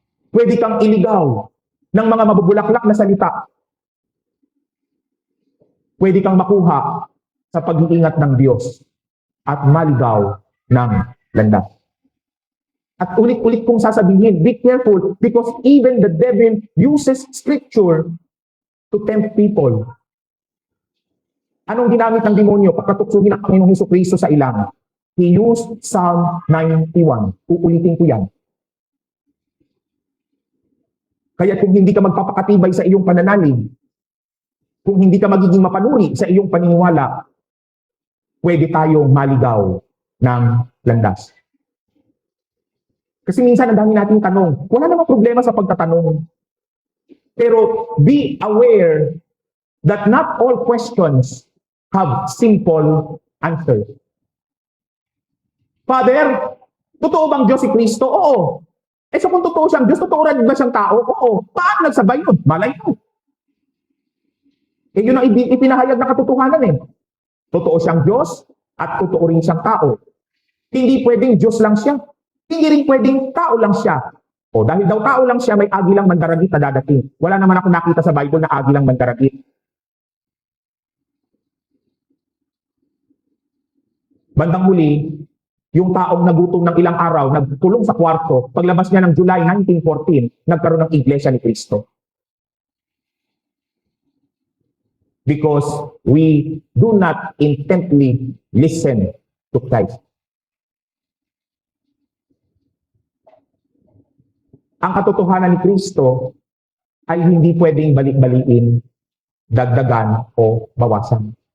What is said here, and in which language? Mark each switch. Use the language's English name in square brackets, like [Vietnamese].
[Filipino] Pwede kang iligaw ng mga mabubulaklak na salita. Pwede kang makuha sa pag-iingat ng Diyos at maligaw ng landas. At ulit-ulit kong sasabihin, [English] be careful because even the devil uses scripture to tempt people. [Filipino] Anong ginamit ng demonyo pagkatuksuhin ng Panginoong Hesukristo sa ilang? [English] He used Psalm 91. [Filipino] Uulitin ko yan. Kaya kung hindi ka magpapakatibay sa iyong pananalig, kung hindi ka magiging mapanuri sa iyong paniniwala, pwede tayong maligaw ng landas. Kasi minsan ang dami nating tanong. Wala namang problema sa pagtatanong. [English] Pero be aware that not all questions have simple answers. [Filipino] Father, totoo bang Diyos si Kristo? Oo. So kung totoo siyang Diyos, totoo rin ba siyang tao? Oo. Paano nagsabay yun? Malay mo. Yun ang ipinahayag na katotohanan Totoo siyang Diyos at totoo rin siyang tao. Hindi pwedeng Diyos lang siya. Hindi rin pwedeng tao lang siya. Dahil daw tao lang siya, may agilang mandaragit na dadating. Wala naman ako nakita sa Bible na agilang mandaragit. Bandang huli, yung taong nagutom ng ilang araw, nagtulong sa kwarto, paglabas niya ng July 1914, nagkaroon ng iglesia ni Kristo. [English] Because we do not intently listen to Christ. [Filipino] Ang katotohanan ni Kristo ay hindi pwedeng balik-baliin, dagdagan o bawasan.